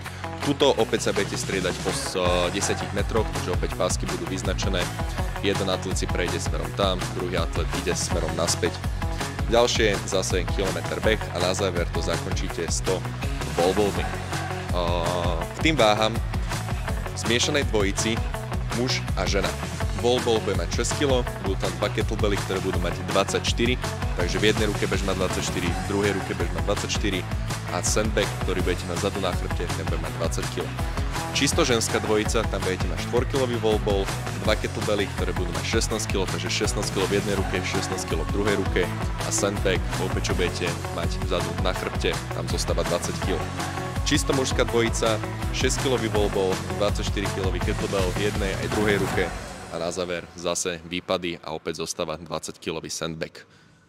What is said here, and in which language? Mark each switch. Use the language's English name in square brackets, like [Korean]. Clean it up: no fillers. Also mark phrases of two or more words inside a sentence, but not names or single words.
[Slovak] Tuto opäť sa budete striedať po 10 metroch, takže opäť pásky budú vyznačené. Jeden atlet si prejde smerom tam, druhý atlet ide smerom naspäť. Ďalšie zase kilometr beh a na záver to zakončíte 100 [English] wall balling. [Slovak] K tým váham zmiešanej dvojici muž a žena. [English] Wall ball [Slovak] bude mať 6 kg, budú tam dva kettlebelly, ktoré budú mať 24, takže v jednej ruke bež má 24, v druhej ruke bež má 24 a sandbag, ktorý budete mať vzadu na chrbte, ten bude mať 20 kg. Čisto ženská dvojica, tam budete mať 4-kilový [English] wall ball, [Slovak] dva kettlebelly, ktoré budú mať 16 kg, takže 16 kg v jednej ruke, 16 kg v druhej ruke a sandbag, opäť čo budete mať vzadu na chrbte, tam zostáva 20 kg. Čisto mužská dvojica, 6-kilový [English] wall ball, [Slovak] 24-kilový kettlebell v jednej aj druhej ruke, a na záver zase výpady a opäť zostáva 20-kilový sandbag.